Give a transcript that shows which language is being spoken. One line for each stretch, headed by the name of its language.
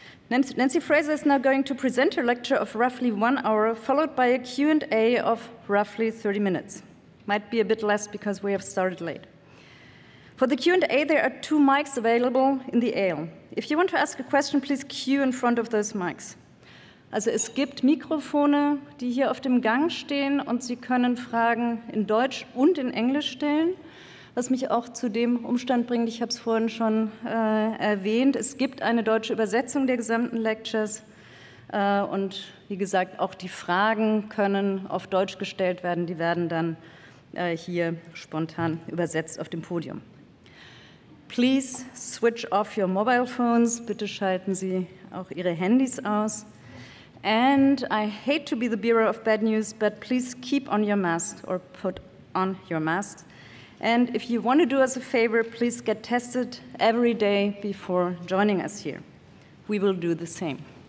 English: Nancy Fraser is now going to present her lecture of roughly 1 hour, followed by a Q&A of roughly 30 minutes. Might be a bit less because we have started late. For the Q&A, there are 2 mics available in the aisle. If you want to ask a question, please queue in front of those mics.
German: Also es gibt Mikrofone, die hier auf dem Gang stehen, und Sie können Fragen in Deutsch und in Englisch stellen, was mich auch zu dem Umstand bringt, ich habe es vorhin schon erwähnt, es gibt eine deutsche Übersetzung der gesamten Lectures und wie gesagt, auch die Fragen können auf Deutsch gestellt werden, die werden dann hier spontan übersetzt auf dem Podium.
English: Please switch off your mobile phones.
German: Bitte schalten Sie auch Ihre Handys aus.
English: And I hate to be the bearer of bad news, but please keep on your mask or put on your mask. And if you want to do us a favor, please get tested every day before joining us here. We will do the same.